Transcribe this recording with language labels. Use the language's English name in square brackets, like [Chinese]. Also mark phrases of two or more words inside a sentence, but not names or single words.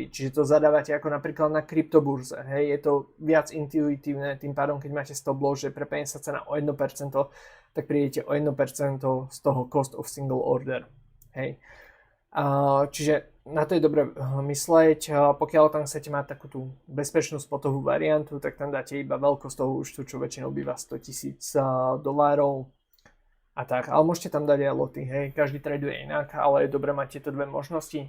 [Slovak] Čiže to zadávate ako napríklad na kryptoburze. Hej, je to viac intuitívne, tým pádom keď máte [English] stop loss, [Slovak] že prepenie sa cena o 1%, tak prídete o 1% z toho [English] cost of single order. [Slovak] Hej. Čiže na to je dobre mysleť. Pokiaľ tam chcete mať takú tú bezpečnú spotovú variantu, tak tam dáte iba veľkosť toho účtu, čo väčšinou býva $100,000 a tak. Ale môžete tam dať aj loty, hej. Každý traduje inak, ale je dobré mať tieto dve možnosti.